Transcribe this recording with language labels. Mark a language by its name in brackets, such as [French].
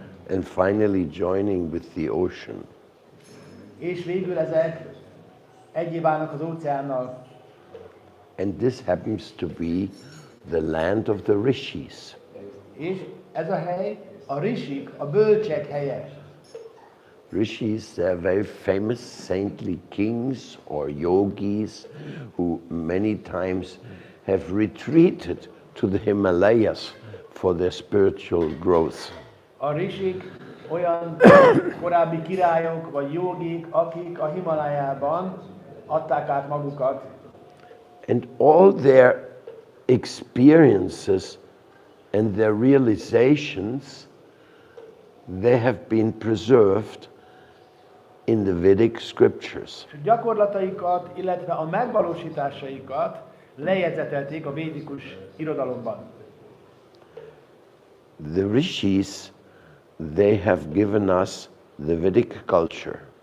[English] And finally joining with the ocean. [Hungarian] És végül ezek egyé válnak az óceánnal. [English] And this happens to be the land of the rishis. [Hungarian] És ez a hely a rishik, a bölcsek helye. [English] Rishis, they're very famous saintly kings or yogis who many times have retreated to the Himalayas for their spiritual growth. [Hungarian] A rishik olyan korábbi királyok vagy jogik, akik a Himalájában adták át magukat. [English] And all their experiences and their realizations, they have been preserved in the Vedic scriptures. [Hungarian] Gyakorlataikat, illetve a megvalósításaikat lejegyzetelték a védikus irodalomban. [English] The rishis, they have given us the Vedic culture.